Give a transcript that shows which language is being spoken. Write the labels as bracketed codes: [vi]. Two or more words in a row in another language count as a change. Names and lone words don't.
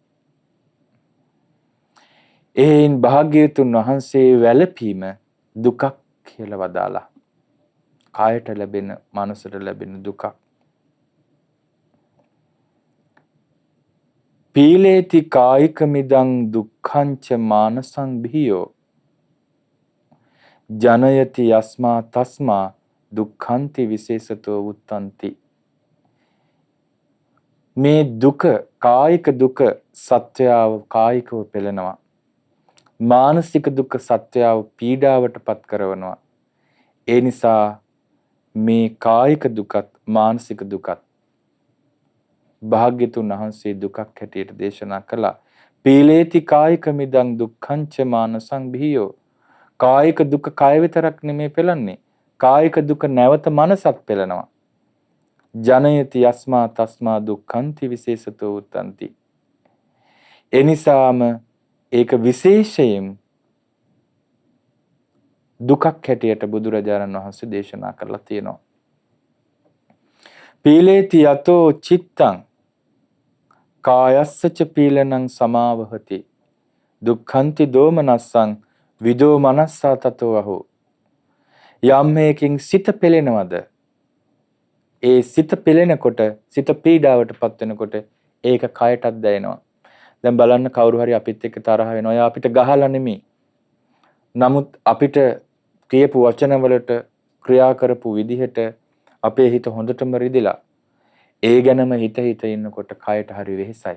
[si] එයින් භාග්‍යවතුන් වහන්සේ වැළපීම දුකක් කියලා වදාලා. කායට ලැබෙන, මනසට ලැබෙන දුකක්. [pi] පීලේති කායික මිදං දුක්ඛංච මානසං බිහියෝ ජනයති යස්මා තස්මා දුක්ඛන්ති විශේෂතෝ උත්තන්ති. [si] මේ දුක, කායික දුක සත්‍යව කායිකව පෙළෙනවා. මානසික දුක සත්‍යව පීඩාවට පත් කරනවා. ඒ නිසා මේ කායික දුකත් මානසික දුකත් භාග්‍යතුන් වහන්සේ දුකක් හැටියට දේශනා කළා. [pi] පීලේති කායික මිදං දුක්ඛංච මානසං බිහියෝ. [si] කායික දුක කය විතරක් නෙමෙයි පෙළන්නේ. කායික දුක නැවත මනසත් පෙළනවා. [pi] ජනයති යස්මා තස්මා දුක්ඛන්ති විශේෂතෝ උත්තන්ති. [si] එනිසාම ඒක විශේෂයෙන් දුකක් හැටියට බුදුරජාණන් වහන්සේ දේශනා කරලා තියෙනවා. [pi] පීලේති යතෝ චිත්තං කායස්සච පීලනං සමාවහති දුක්ඛන්ති දෝමනස්සං විදෝ මනස්සා තතෝ අහෝ. [si] යම් මේකින් සිත පෙළෙනවද, ඒ සිත පෙළෙනකොට, සිත පීඩාවටපත් වෙනකොට ඒක කයටත් දැනෙනවා. දැන් බලන්න කවුරු හරි අපිත් එක්ක තරහ වෙනවා. එයා අපිට ගහලා නෙමෙයි. නමුත් අපිට කියපු වචන වලට, ක්‍රියා කරපු විදිහට අපේ හිත හොඳටම රිදෙලා ඒ ගැනම හිත ඉන්නකොට කයට හරි වෙහෙසයි.